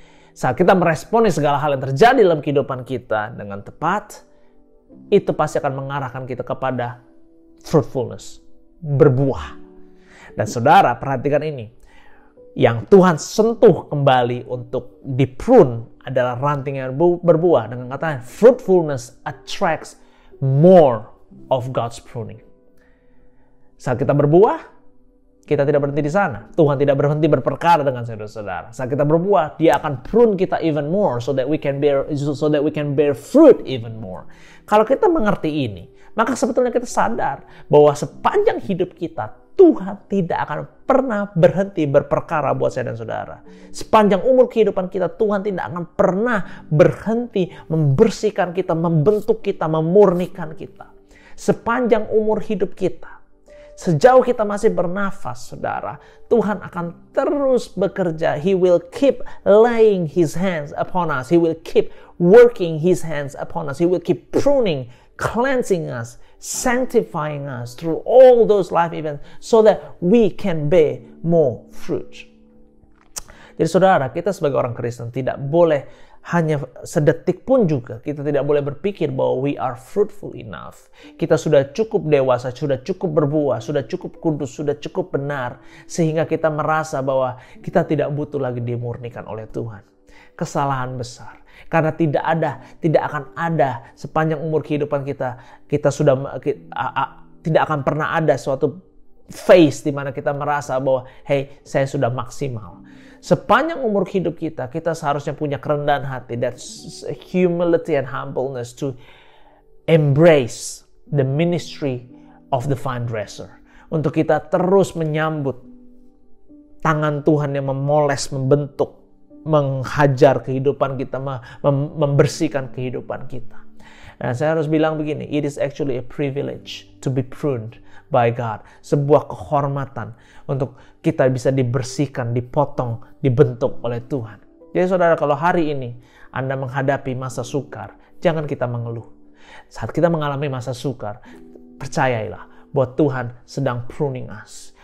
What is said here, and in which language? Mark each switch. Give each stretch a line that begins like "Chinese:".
Indonesian: Saat kita meresponi segala hal yang terjadi dalam kehidupan kita dengan tepat, itu pasti akan mengarahkan kita kepada fruitfulness, berbuah. Dan saudara, perhatikan ini. Yang Tuhan sentuh kembali untuk di-prune adalah ranting yang berbuah. Dengan kata
English: fruitfulness attracts more of God's pruning.
Indonesian: Saat kita berbuah, kita tidak berhenti di sana. Tuhan tidak berhenti berperkara dengan saudara-saudara. Saat kita berbuah, dia akan prune kita
English: even more so that we can bear fruit even more.
Indonesian: Kalau kita mengerti ini, maka sebetulnya kita sadar bahwa sepanjang hidup kita, Tuhan tidak akan pernah berhenti berperkara buat saya dan saudara. Sepanjang umur kehidupan kita, Tuhan tidak akan pernah berhenti membersihkan kita, membentuk kita, memurnikan kita. Sepanjang umur hidup kita, sejauh kita masih bernafas, saudara, Tuhan akan terus bekerja.
English: He will keep laying his hands upon us. He will keep working his hands upon us. He will keep pruning, cleansing us, sanctifying us through all those life events so that we can bear more fruit.
Indonesian: Jadi saudara, kita sebagai orang Kristen tidak boleh hanya sedetik pun juga kita tidak boleh berpikir bahwa
English: we are fruitful enough.
Indonesian: Kita sudah cukup dewasa, sudah cukup berbuah, sudah cukup kudus, sudah cukup benar, sehingga kita merasa bahwa kita tidak butuh lagi dimurnikan oleh Tuhan. Kesalahan besar. Karena tidak akan ada sepanjang umur kehidupan kita tidak akan pernah ada suatu phase di mana kita merasa bahwa hey, saya sudah maksimal. Sepanjang umur hidup kita, kita seharusnya punya kerendahan hati,
English: that's humility and humbleness to embrace the ministry of the vine dresser.
Indonesian: Untuk kita terus menyambut tangan Tuhan yang memoles, membentuk, menghajar kehidupan kita, membersihkan kehidupan kita. Nah, saya harus bilang begini,
English: it is actually a privilege to be pruned by God.
Indonesian: Sebuah kehormatan untuk kita bisa dibersihkan, dipotong, dibentuk oleh Tuhan. Jadi saudara, kalau hari ini Anda menghadapi masa sukar, jangan kita mengeluh. Saat kita mengalami masa sukar, percayailah bahwa Tuhan sedang
English: pruning us.